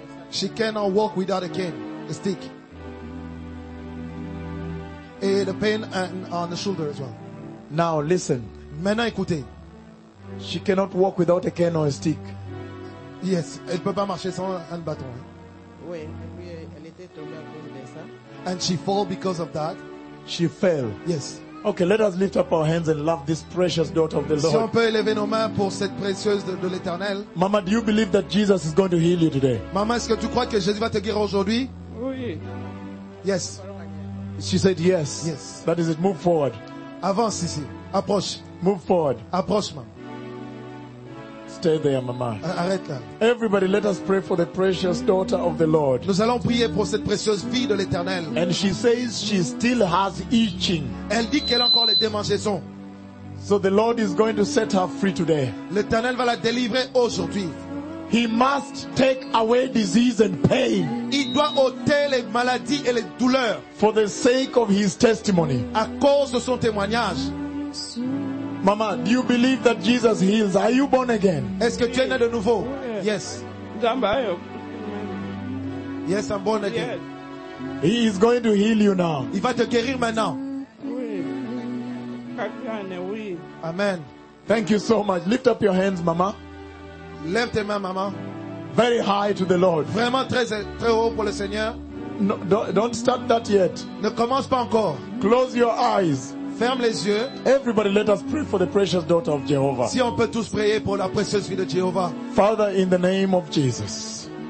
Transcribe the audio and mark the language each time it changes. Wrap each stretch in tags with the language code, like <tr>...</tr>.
<en>She cannot walk without a cane, a stick. And the pain on the shoulder as well. Now listen.</en> <fr>Maintenant écoutez.</fr> <en>She cannot walk without a cane or a stick.</en> <fr>Yes, elle ne peut pas marcher sans un bâton. Oui, elle était tombée à cause de ça.</fr> <en>And she fell because of that. She fell. Yes. Okay, let us lift up our hands and love this precious daughter of the Lord. Si on peut élever nos mains pour cette précieuse de l'Éternel. Mama, do you believe that Jesus is going to heal you today? Mama, est-ce que tu crois que Jésus va te guérir aujourd'hui?</en> <fr>Oui.</fr> <en>Yes. She said yes. Yes. That is it. Move forward.</en> <fr>Avance ici. Approche.</fr> <en>Move forward.</en> <fr>Approche, ma'am.</fr> <en>Stay there, Mama.</en> <fr>Arrête là.</fr> <en>Everybody, let us pray for the precious daughter of the Lord.</en> <fr>Nous allons prier pour cette précieuse fille de l'Éternel.</fr> <en>And she says she still has itching.</en> <fr>Elle dit qu'elle a encore les démangeaisons.</fr> <en>So the Lord is going to set her free today.</en> <fr>L'Éternel va la délivrer aujourd'hui.</fr> <en>He must take away disease and pain.</en> <fr>Il doit ôter les maladies et les douleurs.</fr> <en>For the sake of his testimony.</en> <fr>À cause de son témoignage.</fr> <en>Mama, do you believe that Jesus heals? Are you born again?</en> <fr>Est-ce que tu es né de nouveau?</fr> <en>Yes. Yes, I'm born again. He is going to heal you now.</en> <fr>Il va te guérir maintenant. Oui.</fr> <en>Amen. Thank you so much. Lift up your hands, Mama.</en> <fr>Lève tes mains, Mama.</fr> <en>Very high to the Lord.</en> <fr>Vraiment très très haut pour le Seigneur.</fr> <en>No, don't start that yet.</en> <fr>Ne commence pas encore.</fr> <en>Close your eyes.</en> <fr>Ferme les yeux.</fr> <en>Everybody, let us pray for the precious daughter of Jehovah.</en> <fr>Si on peut tous prier pour la précieuse fille de Jehovah.</fr> <en>Father, in the name of Jesus.</en>